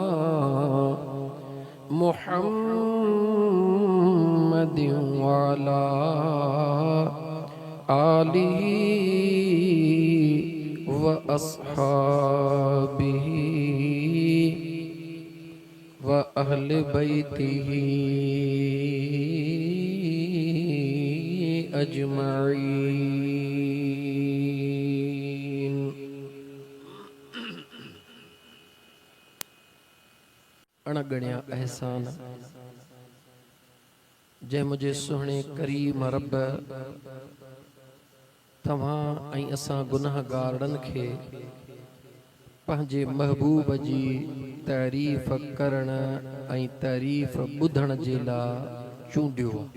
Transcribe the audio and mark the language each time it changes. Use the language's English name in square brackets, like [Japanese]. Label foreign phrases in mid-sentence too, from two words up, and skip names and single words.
[Arabic] محمد و على آله و أصحابه و أهل بيته أجمعين. [Sindhi] अणगणिया एहसान जै मुझे सुहणे करीम रब तव्हां ऐं असां गुनाहगारनि खे पंहिंजे महबूब जी तारीफ़ करण ऐं तारीफ़ ॿुधण जे लाइ चूंडियो।